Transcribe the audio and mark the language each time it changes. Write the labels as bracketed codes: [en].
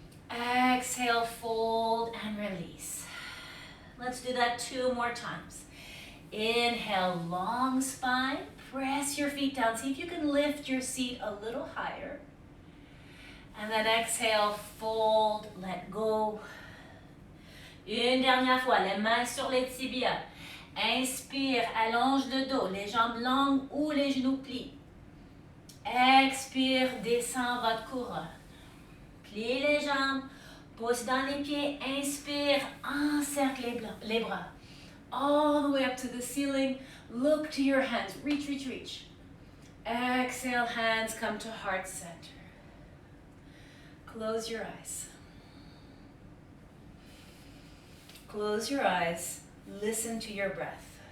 [en] Exhale, fold and release. Let's do that 2 more times. Inhale, long spine, press your feet down. See if you can lift your seat a little higher. And then exhale, fold, let go. [fr] Une dernière fois, les mains sur les tibias. Inspire, allonge le dos, les jambes longues ou les genoux plient. Expire, descends votre couronne. Plie les jambes, pousse dans les pieds. Inspire, encercle les bras. [en] All the way up to the ceiling. Look to your hands. Reach, reach, reach. Exhale, hands come to heart center. Close your eyes. Close your eyes. Listen to your breath.